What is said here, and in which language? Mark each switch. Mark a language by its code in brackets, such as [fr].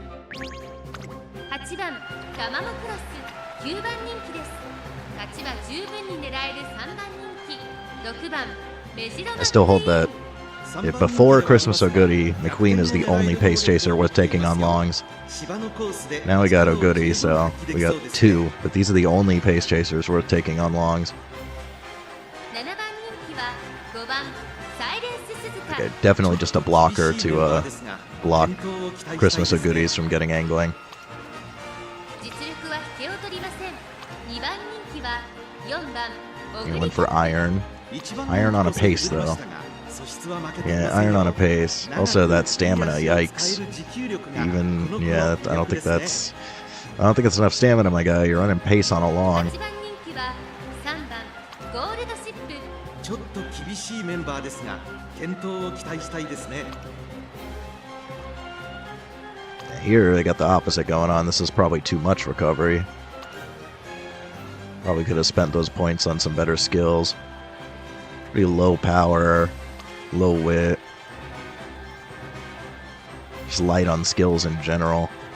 [ja] 8番タマモクロス9番人気です。勝ちは十分に狙える3番人気6番メジロ [en] I still hold that if before Christmas Oguri, McQueen is the only pace chaser worth taking on longs. Now we got Oguri, so we got 2, but these are the only pace chasers worth taking on longs. [ja] 7番人気は5番サイレンス鈴鹿 [en] Okay, definitely just a blocker to block Christmas Oguris from getting angling. [ja] 実力は引けを取りません。 2番人気は4番 [en] He went for Iron. Iron on a pace, though. Yeah, Iron on a pace. Also, that stamina, yikes. Even, yeah, I don't think that's enough stamina, my guy. You're running pace on a long. [ja] 8番人気は3番ゴールドシップちょっと厳しいメンバーですが健闘を期待したいですね [en] Here, they got the opposite going on. This is probably too much recovery. Probably could have spent those points on some better skills. Pretty low power, low wit. Just light on skills in general.